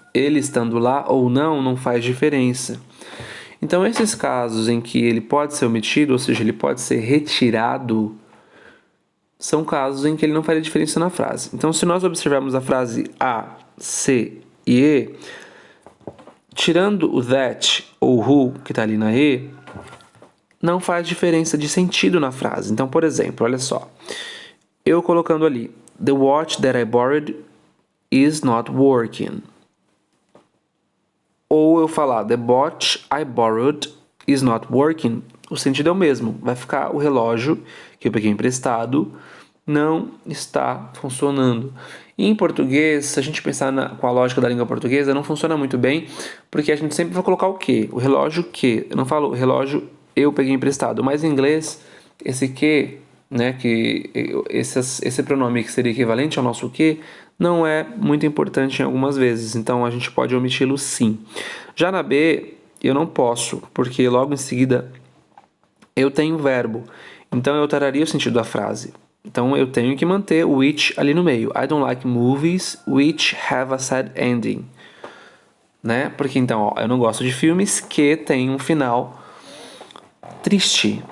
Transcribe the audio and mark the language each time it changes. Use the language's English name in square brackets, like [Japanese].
[Portuguese] Ele estando lá ou não faz diferença. Então, esses casos em que ele pode ser omitido, ou seja, ele pode ser retirado, são casos em que ele não faria diferença na frase. Então, se nós observarmos a frase A, C e E, tirando o that ou who, que está ali na E, não faz diferença de sentido na frase. Então, por exemplo, olha só. Eu colocando ali, [English] the watch that I borrowed is not working. [Portuguese] Ou eu falar, [English] the watch I borrowed is not working. [Portuguese] O sentido é o mesmo. Vai ficar o relógio que eu peguei emprestado não está funcionando. E em português, se a gente pensar com a lógica da língua portuguesa, não funciona muito bem, porque a gente sempre vai colocar o que? O relógio que. Eu não falo relógio eu peguei emprestado, mas em inglês, esse que, né, que esse pronome que seria equivalente ao nosso que, não é muito importante em algumas vezes, então a gente pode omiti-lo sim. Já na B, eu não posso, porque logo em seguida eu tenho verbo, então eu alteraria o sentido da frase. Então eu tenho que manter o which ali no meio. [English] I don't like movies which have a sad ending. [Portuguese] Né? Porque então, eu não gosto de filmes que têm um final triste.